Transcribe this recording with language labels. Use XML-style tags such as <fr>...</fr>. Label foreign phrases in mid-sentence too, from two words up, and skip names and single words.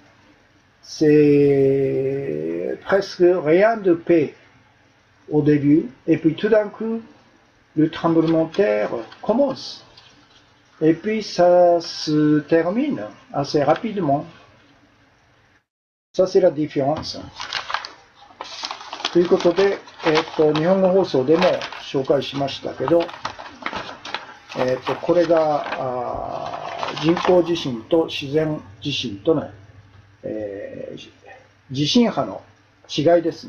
<fr>C'est presque rien de P au début et puis tout d'un coup le tremblement de terre commence. Et puis ça se termine assez rapidement. Ça c'est la différence.</fr> <ja>ということで、日本語放送でも紹介しましたけど、これが人工地震と自然地震との、地震波の違いですね。</ja>